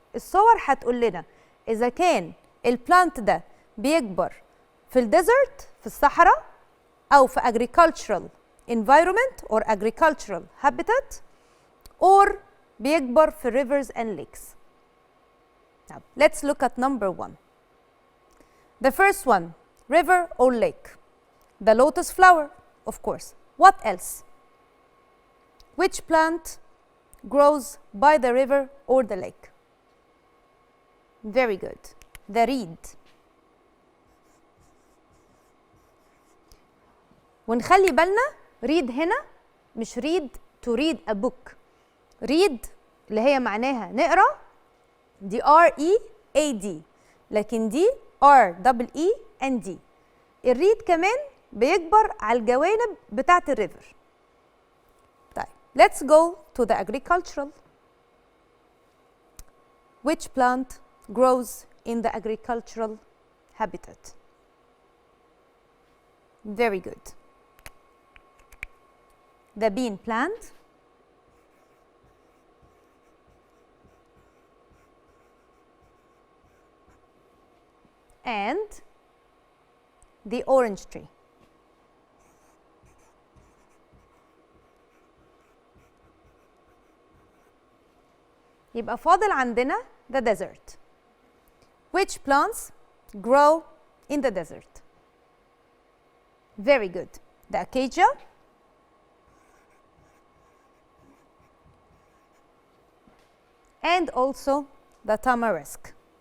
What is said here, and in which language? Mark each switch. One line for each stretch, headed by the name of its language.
Arabic: الصور هتقول لنا إذا كان البلانت ده بيكبر في الديزرت في الصحراء أو في
English: agricultural environment or agricultural habitat or
Arabic: بيكبر في
English: rivers and lakes. Now, let's look at number 1. The first one, river or lake. The lotus flower, of course. What else? Which plant grows by the river or the lake? Very good. The reed.
Arabic: ونخلي بالنا read هنا مش read
English: to read a book.
Arabic: read اللي هي معناها نقرا دي R-E-A-D، لكن دي R-E-E-N-D. الريد كمان بيكبر على الجوانب بتاعت الريفر.
English: طيب let's go to the agricultural. Which plant grows in the agricultural habitat? Very good. The bean plant. And the orange tree.
Arabic: يبقى فاضل عندنا
English: the desert. Which plants grow in the desert? Very good. The acacia and also the tamarisk.